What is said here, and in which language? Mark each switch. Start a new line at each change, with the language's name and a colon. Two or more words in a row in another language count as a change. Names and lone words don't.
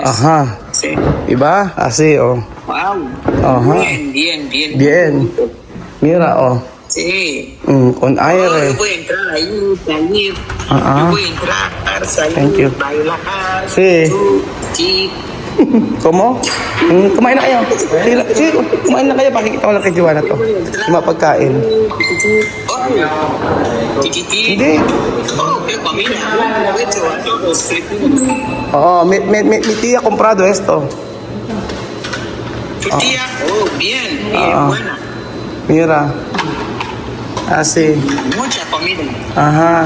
Spanish: Ajá. Sí. Diba? Así, oh. Wow. Ajá. Bien. Bien. Mira, oh. Sí. Con aire. Yo voy a entrar ahí, salir. Ah. Yo voy a entrar,
English: Thank
Spanish: salir,
English: you.
Spanish: bailar. Sí. Sí.
Filipino: Kumain na kayo. Sige, kumain na kayo. Pakikita ko lang kay Joanna to. Yung mga pagkain.
Spanish: Chiquitito.
Filipino: Hindi.
Spanish: Oh, qué comida. Aprovecho a todos. Filipinos. Oo, mi tía comprado esto. Tu tía, oh, bien, buena. Mira. Así. Mucha comida. Ajá.